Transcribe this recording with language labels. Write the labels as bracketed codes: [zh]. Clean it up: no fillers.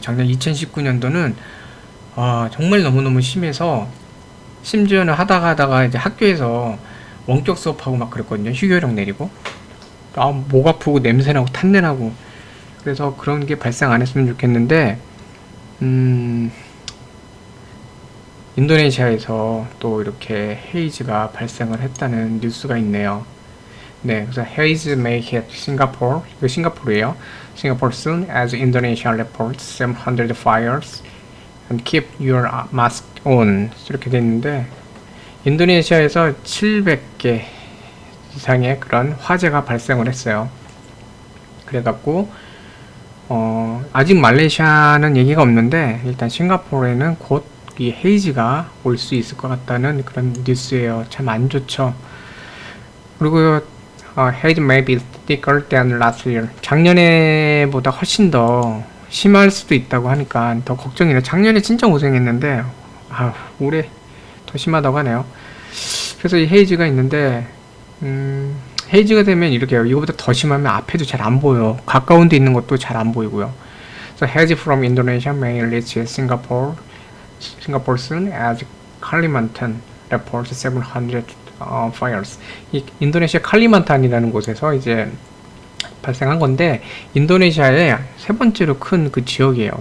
[ko] 작년 2019년도는 정말 너무너무 심해서, 심지어는 하다가 이제 학교에서 원격 수업하고 막 그랬거든요. 휴교령 내리고. 목 아프고 냄새나고 탄내나고. 그래서 그런 게 발생 안 했으면 좋겠는데, 인도네시아에서 또 이렇게 헤이즈가 발생을 했다는 뉴스가 있네요. 네, 그래서 [en] Haze may hit Singapore. [ko] 이거 싱가포르예요. [en] Singapore soon as Indonesia reports 700 fires and keep your mask on. [ko] 이렇게 돼 있는데, 인도네시아에서 700개 이상의 그런 화재가 발생을 했어요. 그래갖고 아직 말레이시아는 얘기가 없는데, 일단 싱가포르에는 곧 이 헤이즈가 올 수 있을 것 같다는 그런 뉴스예요. 참 안 좋죠. 그리고 [en] haze may be thicker than last year. [ko] 작년에보다 훨씬 더 심할 수도 있다고 하니까 더 걱정이네요. 작년에 진짜 고생했는데 올해 더 심하다고 하네요. 그래서 이 헤이즈가 있는데, 헤이즈가 되면 이렇게 해요. 이거보다 더 심하면 앞에도 잘 안 보여. 가까운 데 있는 것도 잘 안 보이고요. [en] So haze from Indonesia may reach Singapore soon as Kalimantan reports 700 fires. [ko] 이 인도네시아 칼리만탄이라는 곳에서 이제 발생한 건데, 인도네시아의 세 번째로 큰 그 지역이에요.